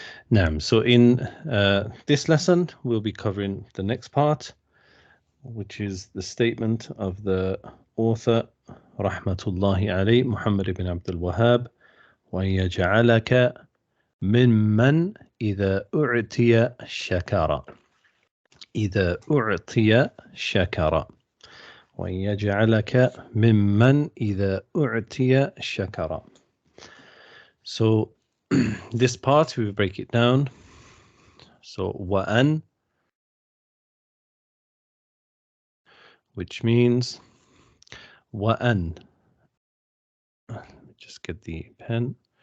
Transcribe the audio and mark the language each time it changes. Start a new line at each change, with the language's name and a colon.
English: Now, so in this lesson we'll be covering the next part, which is the statement of the author rahmatullahi alayhi Muhammad ibn Abdul Wahhab,
Arabic: وَأَن يَجْعَلَكَ مِمَّنْ إِذَا أُعْتِيَ شَكَرَ. إذا أعطي شكر. وأن يجعلك ممن إذا أعطي شكر.
English: So this part we break it down. So وأن, which means وأن. Let me just get the pen.